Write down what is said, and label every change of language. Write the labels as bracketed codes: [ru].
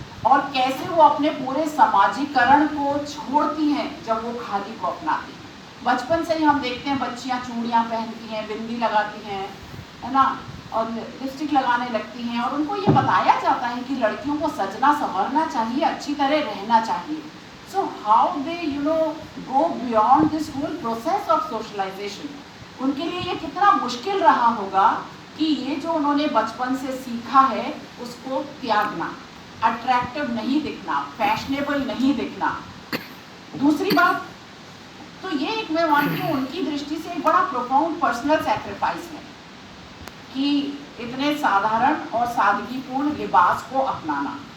[hi] और कैसे वो अपने पूरे समाजीकरण को छोड़ती हैं जब वो खादी को अपनाती हैं। बचपन से ही हम देखते हैं बच्चियाँ चूड़ियाँ पहनती हैं, बिंदी लगाती हैं, है ना, और लिपस्टिक लगाने लगती हैं, और उनको ये बताया जाता है कि लड़कियों को सजना संवरना चाहिए, अच्छी तरह रहना चाहिए। [en] So how they go beyond this whole process of socialization? [hi] उनके लिए ये कितना मुश्किल रहा होगा कि ये जो उन्होंने बचपन से सीखा है उसको त्यागना, अट्रैक्टिव नहीं दिखना, फैशनेबल नहीं दिखना। दूसरी बात तो ये एक, मैं मानती हूँ, उनकी दृष्टि से एक बड़ा प्रोफाउंड पर्सनल सैक्रिफाइस है कि इतने साधारण और सादगीपूर्ण लिबास को अपनाना।